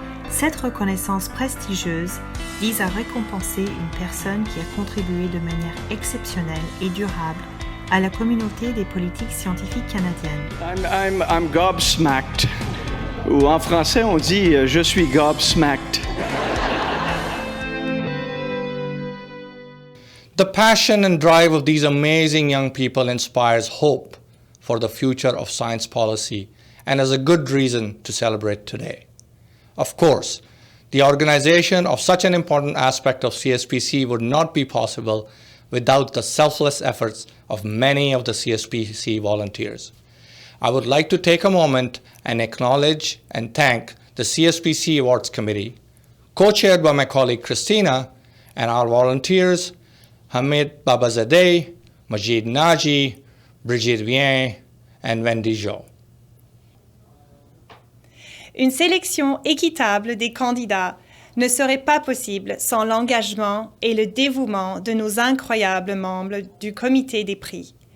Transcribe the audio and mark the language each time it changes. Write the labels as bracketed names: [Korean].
[French] Cette reconnaissance prestigieuse vise à récompenser une personne qui a contribué de manière exceptionnelle et durable à la communauté des politiques scientifiques canadiennes. [English] I'm gobsmacked. [French] Ou en français, on dit je suis gobsmacked. [English] The passion and drive of these amazing young people inspires hope for the future of science policy and is a good reason to celebrate today. Of course, the organization of such an important aspect of CSPC would not be possible without the selfless efforts of many of the CSPC volunteers. I would like to take a moment and acknowledge and thank the CSPC Awards Committee, co-chaired by my colleague Christina, and our volunteers, Hamid Babazadeh, Majid Naji, Brigitte Vien, and Wendy Jo. [French] Une sélection équitable des candidats ne serait pas possible sans l'engagement et le dévouement de nos incroyables membres du comité des prix.